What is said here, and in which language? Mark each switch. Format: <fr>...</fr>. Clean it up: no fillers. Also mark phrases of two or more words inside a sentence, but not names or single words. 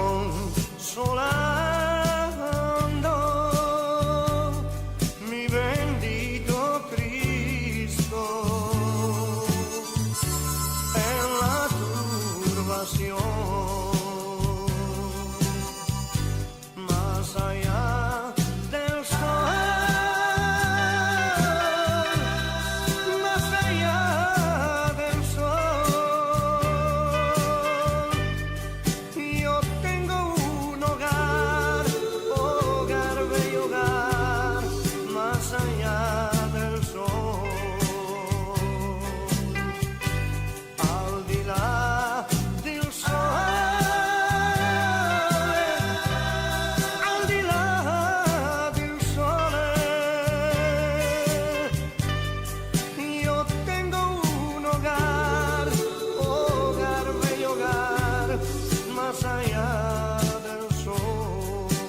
<es>consolando mi bendito Cristo en la turbación, más allá del sol, más allá del sol. Yo tengo un hogar, hogar, bello hogar, más allá del sol.</es> <it>Al di là del sole, al di là del sole,</it> <es>yo tengo un hogar, hogar, bello hogar, más allá del sol.</es>